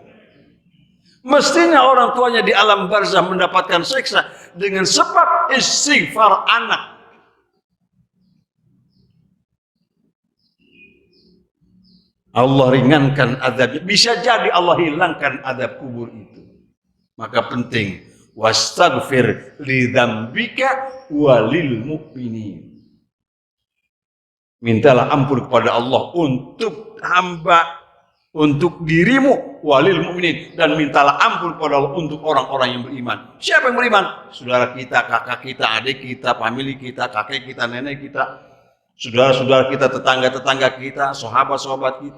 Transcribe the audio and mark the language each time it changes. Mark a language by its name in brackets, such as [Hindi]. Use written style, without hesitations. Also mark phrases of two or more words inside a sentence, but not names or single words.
[Indonesian] Mestinya orang tuanya di alam barzah mendapatkan siksa, dengan sebab istighfar anak, Allah ringankan azabnya. Bisa jadi Allah hilangkan azab kubur itu. Maka penting, [Arabic] واستغفر لذنبك وللمؤمنين. [Indonesian] Mintalah ampun kepada Allah untuk hamba untuk dirimu [Arabic] وللمؤمنين, [Indonesian] dan mintalah ampun kepada Allah untuk orang-orang yang beriman. Siapa yang beriman? Saudara kita, kakak kita, adik kita, famili kita, kakek kita, nenek kita, saudara-saudara kita, tetangga-tetangga kita, sahabat-sahabat kita.